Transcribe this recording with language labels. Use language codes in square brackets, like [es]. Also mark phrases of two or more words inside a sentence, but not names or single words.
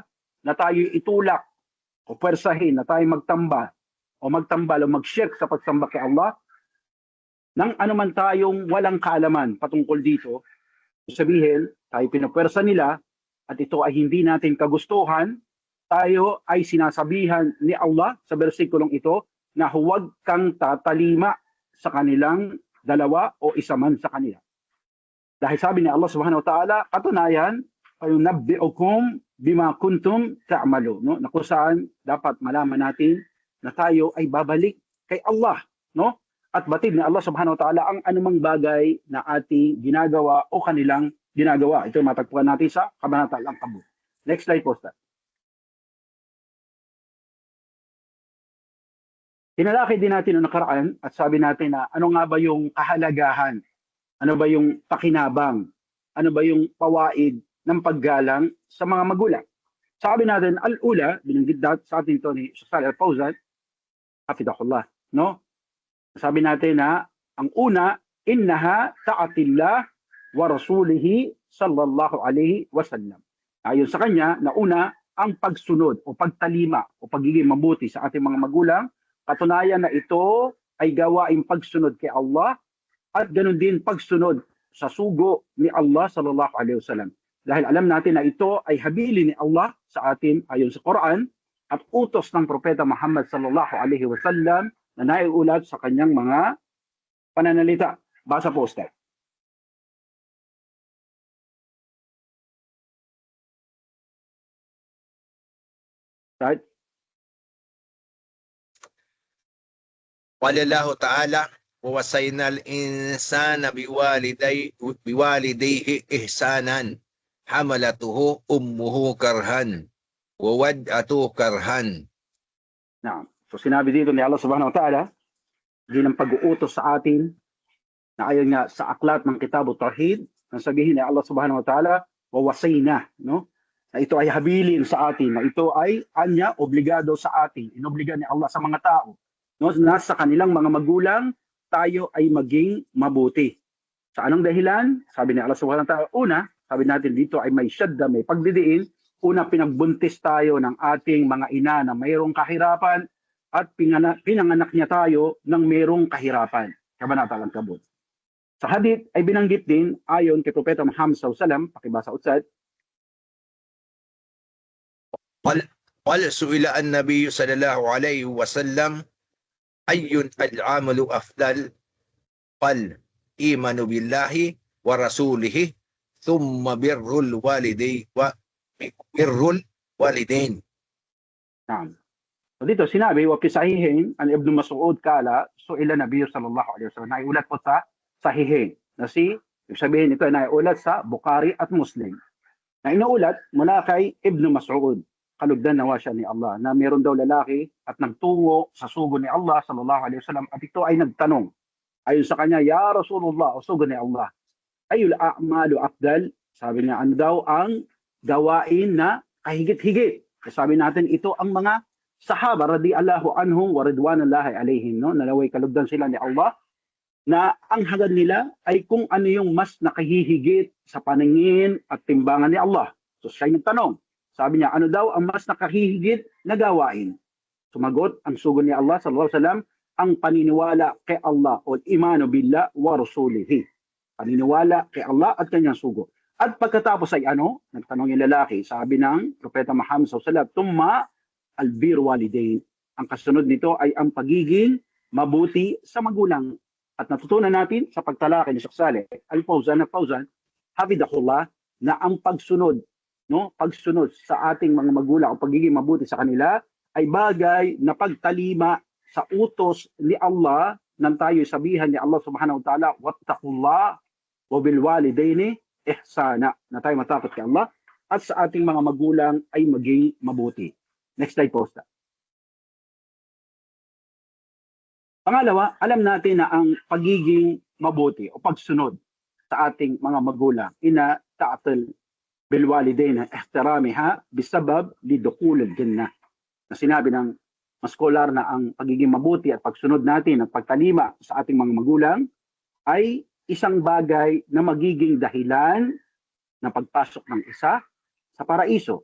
[tl] na tayo itulak o pwersahin na tayo magtambal o mag-shirk sa pagsamba kay Allah, nang anuman tayong walang kaalaman patungkol dito, sabihin, tayo pinapwersa nila at ito ay hindi natin kagustuhan, tayo ay sinasabihan ni Allah sa bersikulong ito na huwag kang tatalima sa kanilang dalawa o isa man sa kanila. Dahil sabi ni Allah [ar] سبحانه وتعالى, [tl] katunayan, [ar] فينبئكم بما كنتم تعملون, [tl] no? Na kung saan dapat malaman natin na tayo ay babalik kay Allah, no? At batid ni Allah [ar] سبحانه وتعالى [tl] ang anumang bagay na ating ginagawa o kanilang ginagawa. Ito matagpuan natin sa Kabanata Al-Ankabut. [en] Next slide [tl] po, Sir. Tinalakay din natin noong nakaraan at sabi natin na ano nga ba yung kahalagahan, ano ba yung pakinabang, ano ba yung pawaid ng paggalang sa mga magulang. Sabi natin, al-ula, binanggit sa atin ito ni Salih Al-Fawzan, hafidahullah, no? Sabi natin na ang una, [ar] إنها طاعة الله ورسوله صلى الله عليه وسلم. [tl] Ayon sa kanya, na una, ang pagsunod o pagtalima o pagiging mabuti sa ating mga magulang, katunayan na ito ay gawaing pagsunod kay Allah at ganun din pagsunod sa sugo ni Allah [ar] صلى الله عليه وسلم. [tl] Dahil alam natin na ito ay habili ni Allah sa atin ayon sa Quran at utos ng Propeta Muhammad [ar] صلى الله عليه وسلم [tl] na naiulat sa kanyang mga pananalita. Basa po, Ustad. Right? [ar] قال الله تعالى, وَوَصَّيْنَا الْإِنسَانَ بِوَالِدَيْهِ إِحْسَانًا حَمَلَتْهُ أُمُّهُ كَرْهًا وَوَضَعَتْهُ كَرْهًا. [tl] So sinabi dito ni Allah [ar] سبحانه وتعالى, [tl] din ang pag-uutos sa atin na ayon nga sa aklat ng Kitab Tauhid, ang sabihin ni Allah [ar] سبحانه وتعالى, [tl] wawasayna, no? Na ito ay habilin sa atin, na ito ay anya obligado sa atin, inobliga ni Allah sa mga tao, no? Nasa kanilang mga magulang, tayo ay maging mabuti. Sa anong dahilan? Sabi ni Allah [ar] سبحانه وتعالى, [tl] una, sabi natin dito ay may syadda, may pagdidiin. Una, pinagbuntis tayo ng ating mga ina na mayroong kahirapan at pinanganak niya tayo ng mayroong kahirapan. Kabanata Al-Ankabut. Sa hadith ay binanggit din ayon kay Propeta Muhammad [ar] صلى الله عليه وسلم, [tl] pakibasa utsad. [ar] قال سئل النبي صلى الله عليه وسلم أي العمل أفضل؟ قال إيمان بالله ورسوله ثم بر الوالدين. Naam. [tl] So dito sinabi, [ar] وفي الصحيحين عن ابن مسعود قال سئل النبي صلى الله عليه وسلم. [tl] Naiulat po sa sahihin. Na ibig sabihin ito ay naiulat sa Bukhari at Muslim. Na inuulat mula kay Ibn Mas'ud, kalugdan nawa siya ni Allah, na meron daw lalaki at nagtungo sa sugo ni Allah [ar] صلى الله عليه وسلم [tl] at ito ay nagtanong. Ayon sa kanya, [ar] يا رسول الله, [tl] o sugo ni Allah, [ar] أي الأعمال أفضل? [tl] Sabi niya, ano daw ang gawain na kahigit-higit? Sabi natin, ito ang mga sahaba [ar] رضي الله عنهم ورضوان الله عليهم, [tl] no? Nalaway kalugdan sila ni Allah, na ang hangad nila ay kung ano yung mas nakahihigit sa paningin at timbangan ni Allah. So siya nagtanong. Sabi niya, ano daw ang mas nakahihigit na gawain? Sumagot ang sugo ni Allah [ar] صلى الله عليه وسلم, [tl] ang paniniwala kay Allah o [ar] إيمان بالله ورسوله. [tl] Paniniwala kay Allah at kanyang sugo. At pagkatapos ay ano? Nagtanong yung lalaki. Sabi ng Propeta Muhammad [ar] صلى الله عليه وسلم, ثم البر الوالدين. [tl] Ang kasunod nito ay ang pagiging mabuti sa magulang. At natutunan natin sa pagtalakay ni Sheikh Salih Al-Fawzan hafidahullah, na ang pagsunod, no, pagsunod sa ating mga magulang o pagiging mabuti sa kanila ay bagay na pagtalima sa utos ni Allah nang tayo sabihan ni Allah [ar] سبحانه وتعالى, واتقوا الله وبالوالدين إحسانا, [tl] na tayo matakot kay Allah at sa ating mga magulang ay maging mabuti. [en] Next slide [tl] po, Ustad. Pangalawa, alam natin na ang pagiging mabuti o pagsunod sa ating mga magulang, [ar] إن طاعة بالوالدين احترامها بسبب لدخول الجنة. [tl] Na sinabi ng maskolar na ang pagiging mabuti at pagsunod natin at pagtalima sa ating mga magulang ay isang bagay na magiging dahilan ng pagpasok ng isa sa paraiso.